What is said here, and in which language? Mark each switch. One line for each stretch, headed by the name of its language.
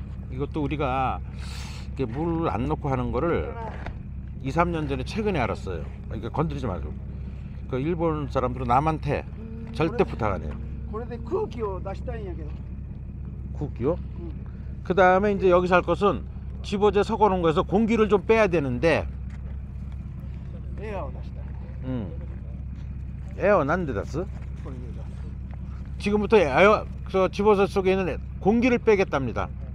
Korean: 이것도 우리가 물 안 넣고 하는 거를 2, 3년 전에 최근에 알았어요. 그러니까 건드리지 말고. 그 일본 사람들은 남한테 절대 부탁 안 해요.
Japanese: これで空気を出したいんやけど。
Korean: 국기요? 그 다음에 이제 여기서 할 것은 집어제 섞어 놓은 거에서 공기를 좀 빼야 되는데
Japanese: エアを出したい。
Korean: 에어 난데 다스?
Japanese: これで出す。
Korean: 지금부터 에어 저 집어제 속에 있는 공기를 빼겠답니다.